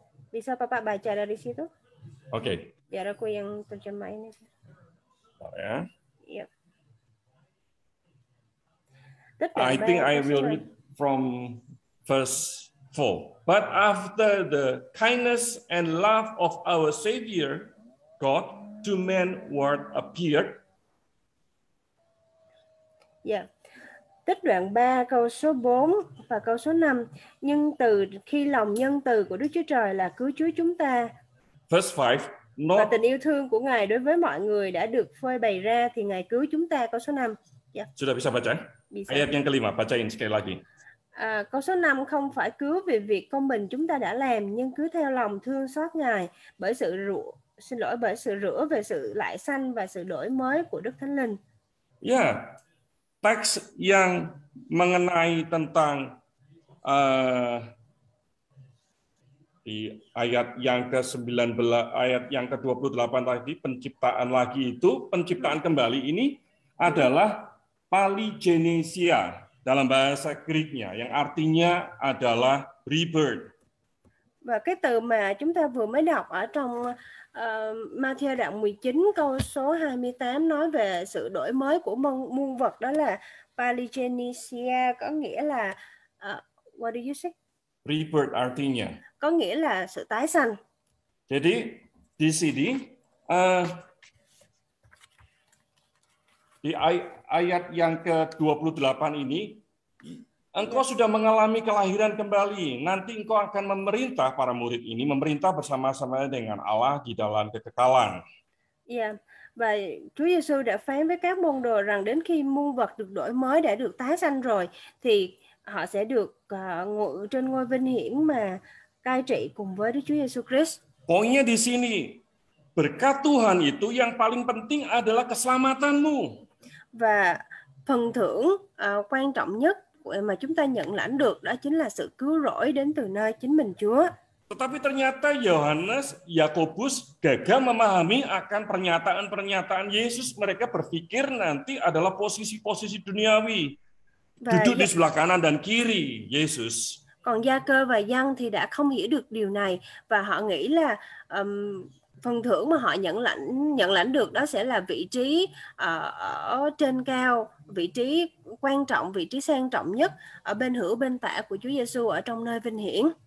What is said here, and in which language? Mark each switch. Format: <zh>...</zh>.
<id>Bisa Bapak baca dari situ? Oke. Biar aku yang terjemahin. Ya. Iya.</id> <en>I think I will read from verse 4. But after the kindness and love of our Savior, God, to man word appeared.</en> <id>Ya.</id> <vi>Tích đoạn 3 câu số 4 và câu số 5. Nhưng từ khi lòng nhân từ của Đức Chúa Trời là cứu Chúa chúng ta</vi> <en>Verse 5,</en> <vi>và</vi> <en>not</en> <vi>tình yêu thương của Ngài đối với mọi người đã được phơi bày ra thì Ngài cứu chúng ta. Câu số 5.</vi> <id>sudah bisa baca? Bisa. Ayat yang kelima, bacain sekali lagi.</id> <vi>Câu số 5 không phải cứu vì việc công bình chúng ta đã làm, nhưng cứ theo lòng thương xót Ngài bởi sự rửa về sự lại sanh và sự đổi mới của Đức Thánh Linh.</vi> <id>Ya, teks yang mengenai tentang di ayat yang ke-19, ayat yang ke-28 tadi, penciptaan lagi itu, penciptaan kembali ini adalah paligenesia dalam bahasa Greek-nya, yang artinya adalah rebirth.</id> <vi>Và cái từ mà chúng ta vừa mới đọc ở trong Matthew đoạn 19 câu số 28 nói về sự đổi mới của muôn vật, đó là paligenesia, có nghĩa là</vi> <en>what do you say?</en> <id>Rebirth artinya.</id> <vi>Có nghĩa là sự tái sanh.</vi> <id>Jadi di sini di ayat yang ke-28 ini, engkau sudah mengalami kelahiran kembali. Nanti engkau akan memerintah, para murid ini memerintah bersama-sama dengan Allah di dalam kekekalan.</id> <vi>Và Chúa Giêsu đã phán với các môn đồ rằng đến khi muôn vật được đổi mới, đã được tái sanh rồi, thì họ sẽ được ngự trên ngôi vinh hiển mà cai trị cùng với Đức Chúa Giêsu Christ.</vi> <id>Poinnya di sini, berkat Tuhan itu yang paling penting adalah keselamatanmu.</id> <vi>Và phần thưởng quan trọng nhất mà chúng ta nhận lãnh được đó chính là sự cứu rỗi đến từ nơi chính mình Chúa.</vi> <id>Tetapi ternyata Yohanes, Yakobus gagal memahami akan pernyataan-pernyataan Yesus. Mereka berpikir nanti adalah posisi-posisi duniawi. Duduk di sebelah kanan dan kiri Yesus.</id> <vi>Còn Gia-cơ và Giăng thì đã không hiểu được điều này và họ nghĩ là phần thưởng mà họ nhận lãnh được đó sẽ là vị trí ở trên cao, vị trí quan trọng, vị trí sang trọng nhất ở bên hữu bên tả của Chúa Giêsu ở trong nơi vinh hiển.</vi>